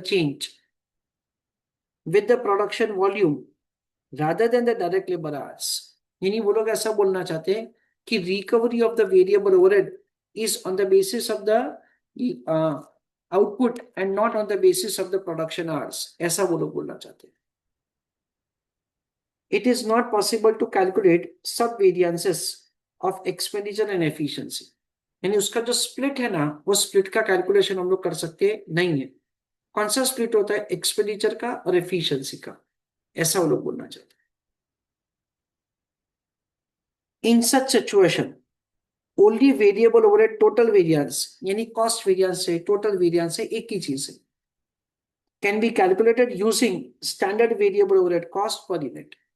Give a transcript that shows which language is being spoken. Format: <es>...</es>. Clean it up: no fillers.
<en>Change with the production volume rather than the direct labour hours.</en> <hi>यानी वो लोग ऐसा बोलना चाहते हैं कि</hi> <en>recovery of the variable overhead is on the basis of the output and not on the basis of the production hours,</en> <hi>ऐसा वो लोग बोलना चाहते हैं।</hi> <en>It is not possible to calculate sub-variances of expenditure and efficiency।</en> <hi>यानी उसका जो split है ना, वो स्प्लिट का कैलकुलेशन हम लोग कर सकते नहीं है। कौन सा स्प्लिट होता है? एक्सपेंडिचर का और एफिशिएंसी का, ऐसा वो लोग बोलना चाहते हैं।</hi> <en>in such situation only variable overhead total variance,</en> <hi>यानी कॉस्ट वेरिएंस से टोटल वेरिएंस से एक ही चीज है,</hi> <en>Can be calculated using standard variable overhead cost per unit.</en>